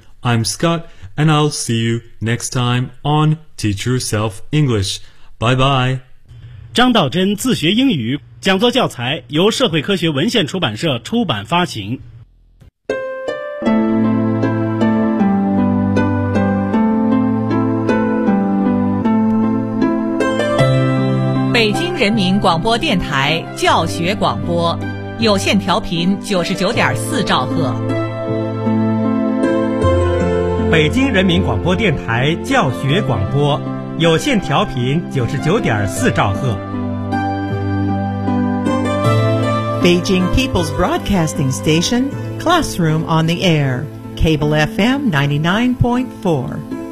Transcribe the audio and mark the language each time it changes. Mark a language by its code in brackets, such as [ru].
[en] I'm Scott and I'll see you next time on Teach Yourself English. Bye bye. [zh] 张道真自学英语讲座教材由社会科学文献出版社出版发行。北京人民广播电台教学广播，有线调频99.4兆赫。北京人民广播电台教学广播，有线调频99.4兆赫。 [en] Beijing People's Broadcasting Station, Classroom on the Air, Cable FM 99.4.